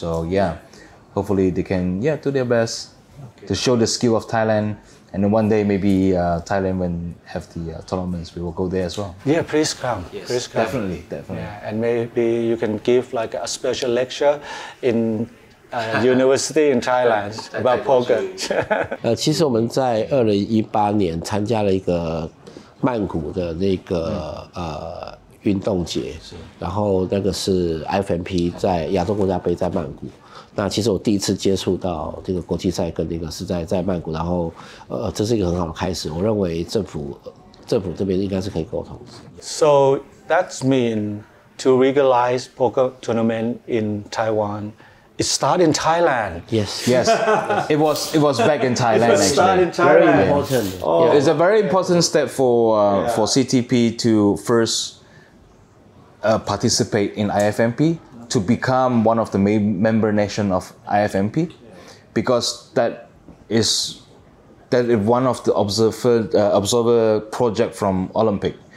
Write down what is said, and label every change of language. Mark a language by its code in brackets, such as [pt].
[en] So yeah, hopefully they can do their best to show the skill of Thailand. And then one day maybe Thailand when have the tournaments, we will go there as well. Yeah, please come. Yes, please come. Definitely. Yeah, and maybe you can give like a special lecture in university in Thailand about poker. [zh] 其实我们在2018年参加了一个曼谷的那个运动节，然后那个是 IFMP 在亚洲国家杯在曼谷。那其实我第一次接触到这个国际赛跟那个是在曼谷，然后这是一个很好的开始。我认为政府这边应该是可以沟通。 [en] So that's mean to legalize poker tournament in Taiwan. It started in Thailand. Yes. It was back in Thailand actually. Started in Thailand. Very important. Oh. It's a very important step for CTP to first participate in IFMP, to become one of the main member nation of IFMP, because that is one of the observer project from Olympic.